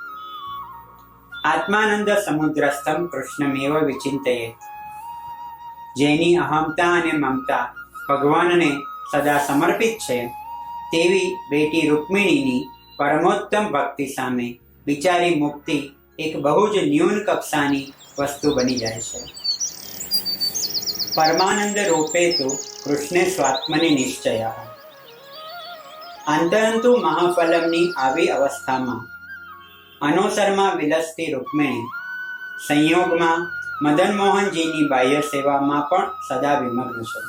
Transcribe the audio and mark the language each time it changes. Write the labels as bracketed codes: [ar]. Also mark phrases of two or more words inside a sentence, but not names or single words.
[sa] આત્માનંદ સમુદ્રસ્થમ કૃષ્ણમેવ વિચિંતયેત। [gu] જેની અહમતા અને મમતા ભગવાનને સદા સમર્પિત છે તેવી બેટી રૂક્મિણીની પરમોત્તમ ભક્તિ સામે બિચારી મુક્તિ એક બહુ જ ન્યૂન કક્ષાની વસ્તુ બની જાએ છે। [sa] परमानंद रूपे तो कृष्णे स्वात्मनि निश्चय। [gu] અંતરંતુ મહાફલમની આવી અવસ્થામાં અનોસરમા વિલસતી રુક્મિણી સંયોગમાં મદન મોહનજીની બાહ્ય સેવામાં પણ સદા વિમગ્ન છે।